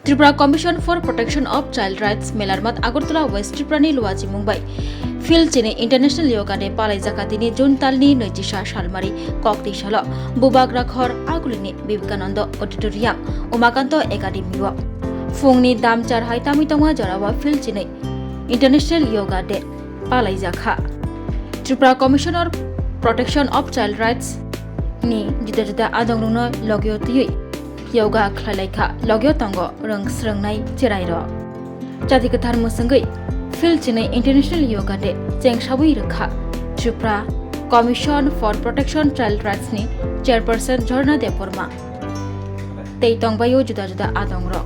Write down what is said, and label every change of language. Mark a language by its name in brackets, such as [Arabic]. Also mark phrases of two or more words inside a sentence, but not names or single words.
[Kok Borok] ত্রিপুরা কমিশন ফর প্রোটেকশন অফ চাইল্ড রাইটস মেলারমাত আগরতলা ওয়েস্ট ত্রিপুরাनि लुवाजी मुंबाई फिल चेने इंटरनेशनल योगा डे पालाइजाका दिनी जुन तालनि 29 सालमारि ककनि सल बुबाग्रा घर आगुलिनि विवेकानंद ऑडिटोरियम उमाकान्त एकाडेमी फुंनि दाम 4 हाइतामि तंगा जरावा फिल चेने इंटरनेशनल योगा डे पालाइजाखा त्रिपुरा कमिशन फर प्रटेक्शन अफ चाइल्ड राइट्स नि जुदा जुदा आदंगनो लगियोतियै योगा खलाइखा लगियो तंगो रंग स्रंनाय चेराइरो जाति कथार मुसंगै फिल चेने इंटरनेशनल योगा डे चेंगसाबुइ रखा त्रिपुरा कमिशन फर प्रटेक्शन चाइल्ड राइट्स नि चेयरपर्सन झरना देवबर्मा तै तंगबायो जुदा जुदा आदंगरक